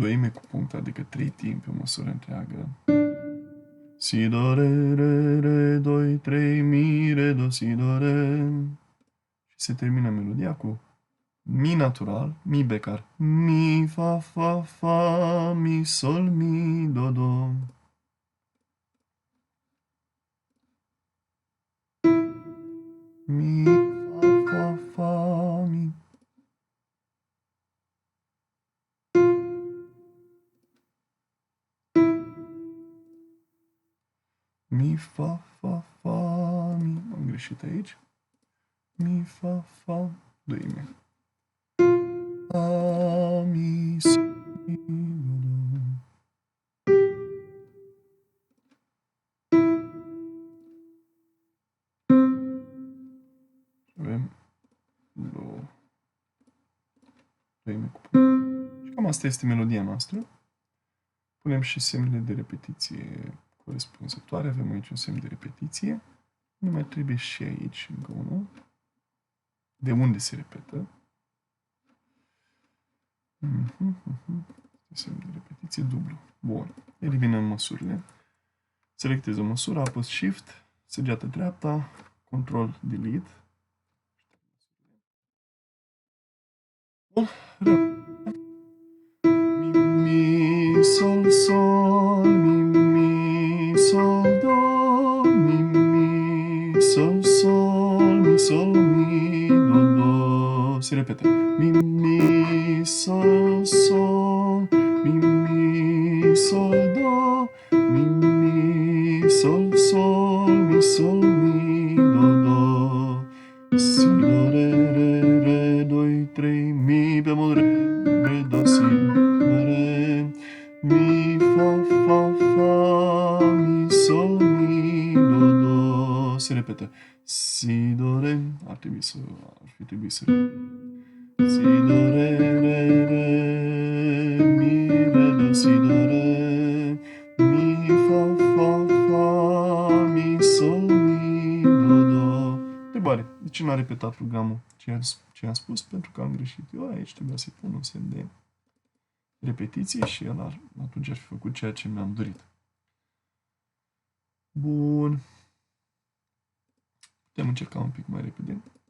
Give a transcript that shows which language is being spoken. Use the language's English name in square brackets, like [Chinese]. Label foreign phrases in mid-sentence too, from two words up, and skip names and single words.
[Romanian] cu puncte, adică 3 timpi, o măsură întreagă. Si, do, re, re, re, 2, 3, mi, re, do, si, do, re. Și se termină melodia cu mi natural, mi becar. Mi, fa, fa, fa, mi, sol, mi, do, do. Mi, fa, fa, fa, mi. Mi, fa, fa, fa, mi. Am greșit aici. Mi, fa, fa, doime. Fa, mi, sol, mi, do, do. Avem do, doime cu punct. Și cam asta este melodia noastră. Punem și semnele de repetiție corespunzătoare. Avem aici un semn de repetiție. Nu mai trebuie și aici încă unul. De unde se repetă? Semn de repetiție dublu. Bun. Eliminăm măsurile. Selectez o măsură, apăs Shift, săgeată dreapta, Control Delete. Bun. Mi, mi, sol, sol, mi, mi, sol, do, mi, mi, sol, sol, mi, sol, mi, do, do. Se repetă. Mi, mi, sol, sol, mi, mi, sol, do, mi, mi, sol, sol, mi, sol, mi, do, do. Si, do, re, re, re, 2, 3, mi, bemol, re, do, si, do, re, mi, fa, fa, fa, mi, sol, mi, do, do. Se repetă. Si, do, re, ar fi trebuit să si, do, re, re, re, mi, re, do, si, do, re, mi, fa, fa, fa, mi, sol, mi, do, do. Întrebare. De ce n-a repetat programul ce am spus? Pentru că am greșit eu. Aici trebuia să-i pun un semn de repetiție și el atunci ar fi făcut ceea ce mi-am dorit. Bun. Putem încerca un pic mai repede.